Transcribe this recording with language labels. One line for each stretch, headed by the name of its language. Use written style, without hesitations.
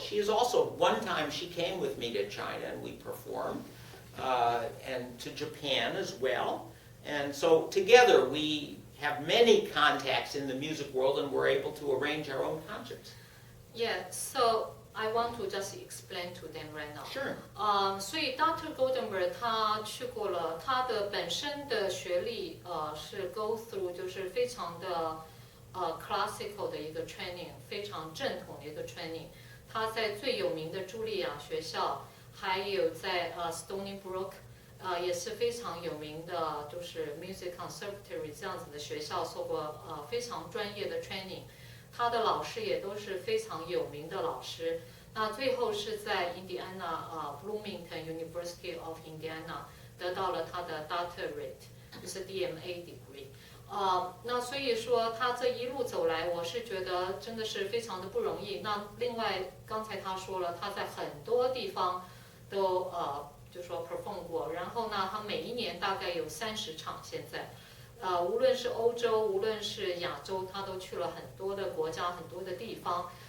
English: She is also, one time she came with me to China and we performed, and to Japan as well. And so together we have many contacts in the music world and we're able to arrange our own concerts. Yeah, so I want to just explain to them right now. Sure.
Chinese: 所以 Dr. Goldenberg 他去过了，他的本身的学历是
English: go through
Chinese: 就是非常的classical 的一个 training， 非常正统的一个 training。他在最有名的茱莉亚学校，还有在Stony Brook， 也是非常有名的，就是 Music Conservatory 这样子的学校，受过非常专业的 training。他的老师也都是非常有名的老师。那最后是在 Indiana Bloomington University of Indiana 得到了他的 Doctorate， 就是 DMA degree。那所以说他这一路走来，我是觉得真的是非常的不容易。那另外刚才他说了，他在很多地方都就说 perform 过，然后呢，他每一年大概有30场现在。无论是欧洲，无论是亚洲，他都去了很多的国家，很多的地方。